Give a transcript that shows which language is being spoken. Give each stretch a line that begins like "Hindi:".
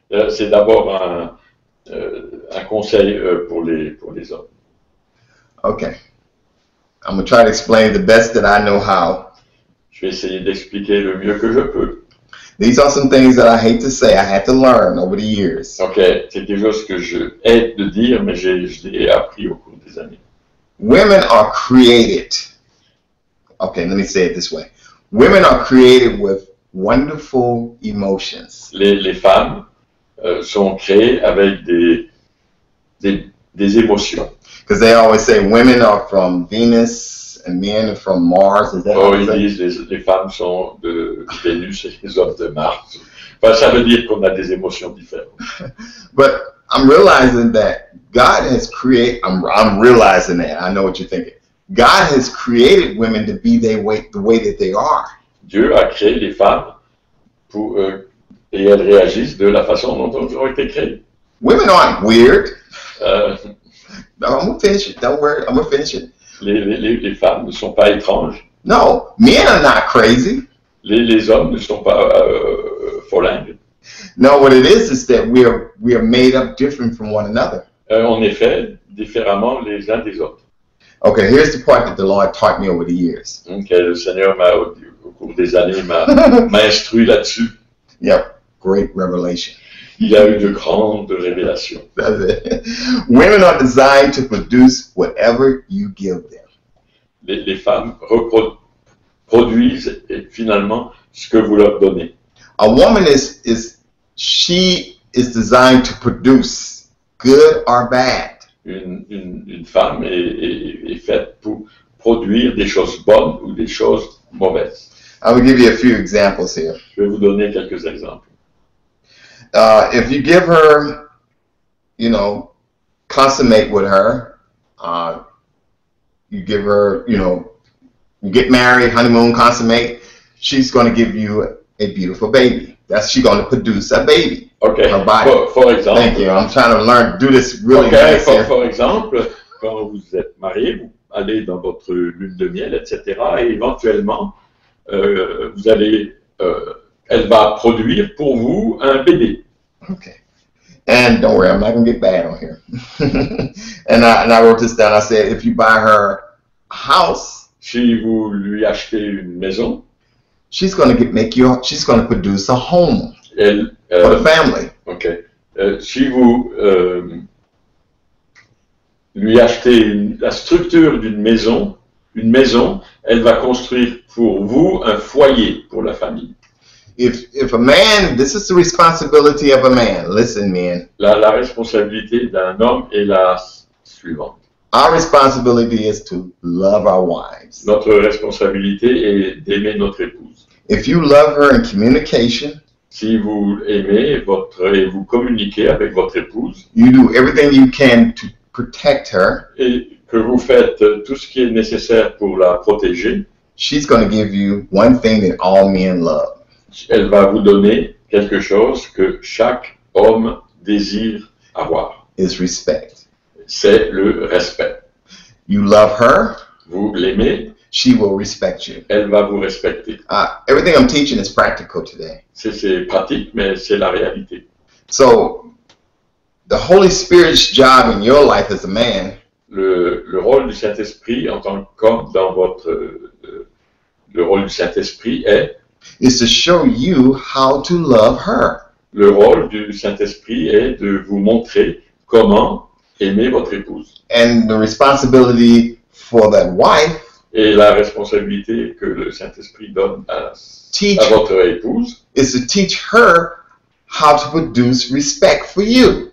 French: C'est d'abord un conseil pour les hommes.
English: Okay, I'm gonna try to explain the best that I know how.
French: Je vais essayer d'expliquer le mieux que je peux.
English: These are some things that I hate to say. I had to learn over the years.
French: Ok, c'est quelque chose que je hais de dire, mais je l'ai appris au cours des années.
English: Women are created. Okay, let me say it this way. Women are created with wonderful emotions.
French: Les femmes sont créées avec des émotions.
English: Because they always say women are from Venus and men are from Mars. Is that Oh, what
French: ils
English: they
French: disent les femmes sont de Vénus et les hommes de Mars. Enfin, ça veut dire qu'on a des émotions différentes.
English: But I'm realizing that God has created, I'm realizing that, I know what you're thinking. God has created women to be the way that they are.
French: Dieu a créé les femmes et elles réagissent de la façon dont elles ont été créées.
English: Women aren't weird. No, I'm going to finish it. Don't worry. I'm going to finish it.
French: Les femmes ne sont pas étranges.
English: No, men are not crazy.
French: Les hommes ne sont pas folingues.
English: No, what it is that we are made up different from one another.
French: On est fait différemment les uns des autres.
English: Okay, here's the part that the Lord taught me over the years.
French: Okay, le Seigneur au cours des années m'a instruit là-dessus.
English: Yep, great revelation.
French: Il y a eu de grandes révélations.
English: That's it. Women are designed to produce whatever you give them.
French: Les femmes produisent finalement ce que vous leur donnez.
English: A woman is designed to produce, good or bad.
French: Une femme est faite pour produire des choses bonnes ou des choses mauvaises.
English: I will give you a few examples here.
French: Je vais vous donner quelques exemples.
English: If you give her, consummate with her, you give her, you get married, honeymoon, consummate, she's going to give you a beautiful baby. She's going to produce a baby. Okay. Her body. For example. Thank you. I'm trying to do this really okay. nice here.
French: For exemple, quand vous êtes marié, vous allez dans votre lune de miel, etc. Et éventuellement, vous allez, elle va produire pour vous un bébé.
English: Okay. And don't worry, I'm not going to get bad on here. and I wrote this down. I said, if you buy her a house,
French: si vous lui achetez une maison,
English: she's going to produce a home for the family. Okay.
French: Si vous lui achetez la structure d'une maison, elle va construire pour vous un foyer pour la famille.
English: If a man, this is the responsibility of a man. Listen, men.
French: La responsabilité d'un homme est la suivante.
English: Our responsibility is to love our wives.
French: Notre responsabilité est d'aimer notre épouse.
English: If you love her in communication,
French: si vous aimez et vous communiquez avec votre épouse,
English: you do everything you can to protect her,
French: et que vous faites tout ce qui est nécessaire pour la protéger,
English: she's going to give you one thing that all men love.
French: Elle va vous donner quelque chose que chaque homme désire avoir.
English: Is respect.
French: C'est le respect.
English: You love her.
French: Vous l'aimez.
English: She will respect you.
French: Elle va vous respecter.
English: Everything I'm teaching is practical today.
French: C'est pratique, mais c'est la réalité.
English: So, the Holy Spirit's job in your life as a man.
French: Le rôle du Saint-Esprit en tant qu'homme dans votre le rôle du Saint-Esprit
English: is to show you how to love her.
French: Le rôle du Saint-Esprit est de vous montrer comment aimer votre épouse.
English: And the responsibility for that wife,
French: et la responsabilité que le Saint-Esprit donne à votre épouse,
English: is to teach her how to produce respect for you.